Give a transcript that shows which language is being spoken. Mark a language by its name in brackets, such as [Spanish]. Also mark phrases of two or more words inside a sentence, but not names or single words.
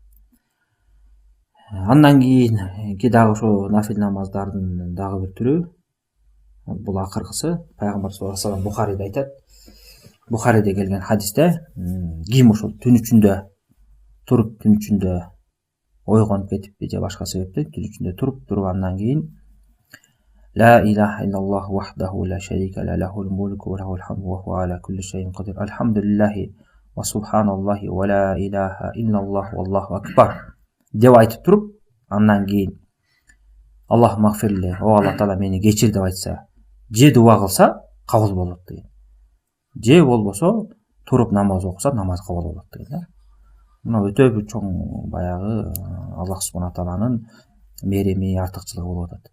[Kyrgyz] Андан кийинки дагы ошо нафил намаздардын дагы бир түрү, бул акыркысы, пайгамбар [Arabic] صلى الله عليه وسلم [Kyrgyz] Бухариде айтат. Бухариде келген хадисте, ким ошол түн ичинде туруп, түн ичинде ойгонуп кетиппи же башка себептен түн ичинде туруп андан кийин [Arabic] لا إله إلا الله وحده لا شريك له له الملك وله الحمد وهو على كل شيء قدير. الحمد لله وسبحان الله ولا إله إلا الله والله أكبر [Kyrgyz] деп айтып туруп, андан кийин [Arabic] الله اغفر لي, [Kyrgyz] о Алла таала мени кечир деп айтса, же дуа кылса кабыл болот деген. Же болбосо туруп намаз окуса, намаз кабыл болот деген да. Мына өтө бир чоң баягы Аллах [Arabic] سبحانه تعالى [Kyrgyz] мереми, артыкчылыгы болуп атат.